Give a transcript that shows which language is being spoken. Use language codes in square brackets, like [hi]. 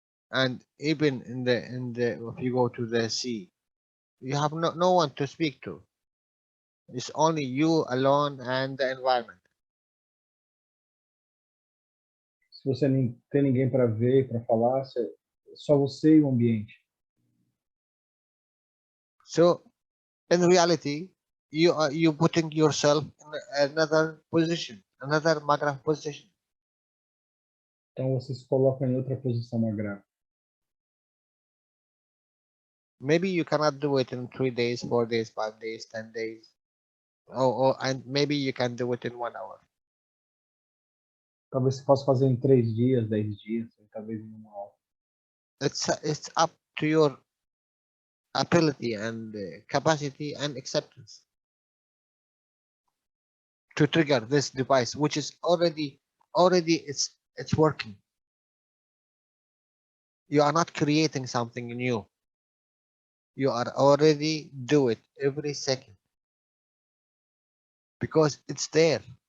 [en] And even in the if you go to the sea, you have no one to speak to. It's only you alone and the environment. [pt] Se você nem tem ninguém para ver, para falar, só você e o ambiente. [en] So, in reality, you putting yourself in another position, another magra position. [pt] Então você se coloca em outra posição magra. [en] Maybe you cannot do it in 3 days, 4 days, 5 days, 10 days. And maybe you can do it in 1 hour. [pt] Talvez você possa fazer em 3 dias, 10 dias, talvez em 1 hora. [en] It's up to your ability and capacity and acceptance to trigger this device, which is already it's working. You are not creating something new. You are already do it every second because it's there.